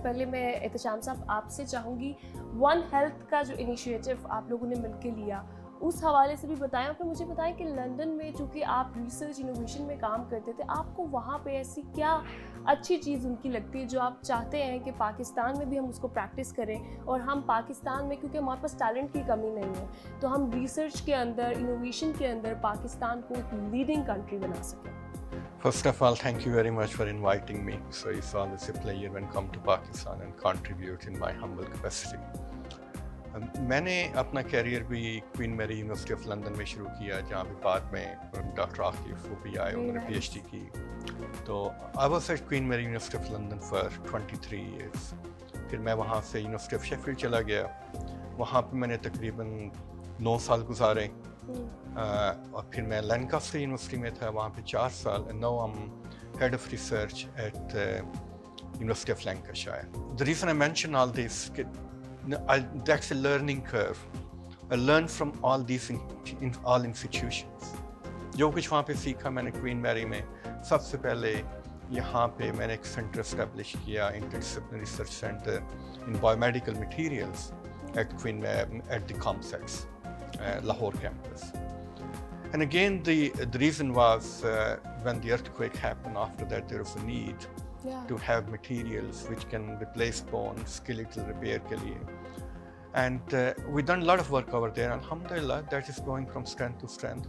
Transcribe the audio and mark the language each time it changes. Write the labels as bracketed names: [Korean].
[Urdu] پہلے میں احتشام صاحب آپ سے چاہوں گی ون ہیلتھ کا جو انیشیٹو آپ لوگوں نے مل کے لیا اس حوالے سے بھی بتائیں, اور پھر مجھے بتائیں کہ لنڈن میں چونکہ آپ ریسرچ انوویشن میں کام کرتے تھے, آپ کو وہاں پہ ایسی کیا اچھی چیز ان کی لگتی ہے جو آپ چاہتے ہیں کہ پاکستان میں بھی ہم اس کو پریکٹس کریں, اور ہم پاکستان میں کیونکہ ہمارے پاس ٹیلنٹ کی کمی نہیں ہے تو ہم ریسرچ کے اندر انوویشن کے اندر پاکستان کو ایک لیڈنگ کنٹری بنا سکیں. [English] First of all, thank you very much for inviting me. So it's always a pleasure when come to Pakistan and contribute in my humble capacity. [Urdu] میں نے اپنا کیریئر بھی کوئین میری یونیورسٹی آف لندن میں شروع کیا, جہاں پہ بعد میں ڈاکٹر عاقف وہ بھی آئے, انہوں نے پی ایچ ڈی کی. [English] تو I was at Queen Mary University of London for 23 years. [Urdu] پھر میں وہاں سے یونیورسٹی آف شیفیلڈ چلا گیا, وہاں پہ میں نے تقریباً 9 سال گزارے, اور پھر میں لینکاسٹر یونیورسٹی میں تھا, وہاں پہ 4 سال. [English] And now I am head of research at University of Lancashire. The reason I mention all this, that's a learning curve. I learned from all these all institutions. [Urdu] جو کچھ وہاں پہ سیکھا میں نے کوئین میری میں, سب سے پہلے یہاں پہ میں نے ایک سینٹر اسٹیبلش کیا, [English] Interdisciplinary research centre in biomedical materials at Queen Mary at the complex Lahore campus. And again the reason was when the earthquake happened, after that there was a need to have materials which can replace bone, skeletal repair [Urdu] ke liye. [English] And we done a lot of work over there. Alhamdulillah, that is going from strength to strength.